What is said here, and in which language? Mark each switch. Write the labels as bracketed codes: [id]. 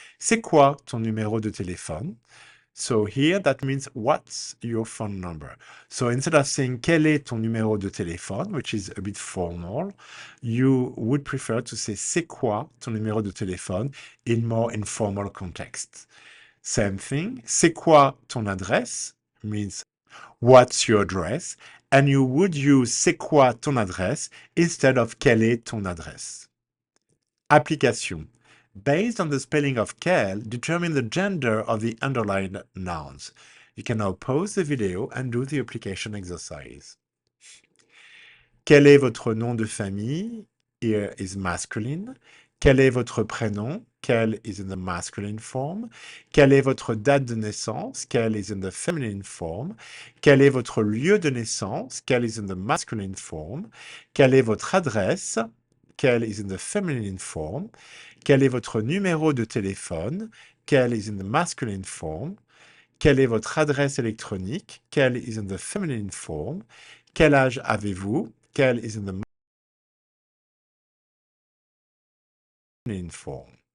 [fr] C'est quoi ton numéro de téléphone? [en] So here that means what's your phone number. So instead of saying [fr] quel est ton numéro de téléphone, [en] which is a bit formal, you would prefer to say [fr] c'est quoi ton numéro de téléphone [en] in more informal context. Same thing, [fr] c'est quoi ton adresse [en] means what's your address, and you would use c'est quoi ton adresse instead of [fr] quelle est ton adresse. [en] Application. Based on the spelling of quel, determine the gender of the underlined nouns. You can now pause the video and do the application exercise. [fr] Quel est votre nom de famille? [en] Here is masculine. [fr] Quel est votre prénom? [en] Quel is in the masculine form. [fr] Quelle est votre date de naissance? [en] Quel is in the feminine form. [fr] Quel est votre lieu de naissance? [en] Quel is in the masculine form. [fr] Quelle est votre adresse? [en] Quel is in the feminine form. [fr] Quel est votre numéro de téléphone? [en] Quel is in the masculine form. [fr] Quelle est votre adresse électronique? [en] Quel is in the feminine form. [fr] Quel âge avez-vous? [en] Quel is in the masculine form.